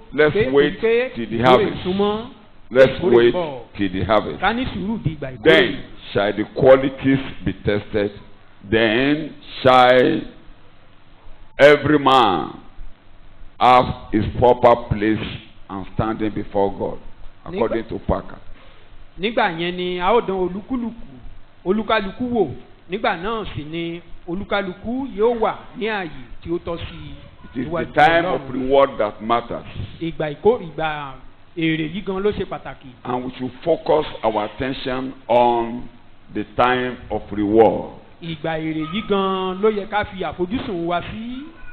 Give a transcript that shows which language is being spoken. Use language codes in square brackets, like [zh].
[en] Let's wait till the harvest. Let's wait till the harvest. [yo] Ká ní sùúrù di ìgbà ìkórè. [en] Then shall the qualities be tested. Then shall every man have his proper place and standing before God, according to Parker. [yo] Nígbà yẹn ni a ó dán olúkálukú wò. Nígbà náà sì ni olúkálukú yóò wà ní ààyè tí ó tọ́ sí [en] i. It is the time of reward that matters. [yo] Ìgbà èrè yìí gan ló ṣe pàtàkì. [en] And we should focus our attention on the time of reward. [yo] Ìgbà èrè yìí gan ló yẹ ká fi àfojúsùn wa sí.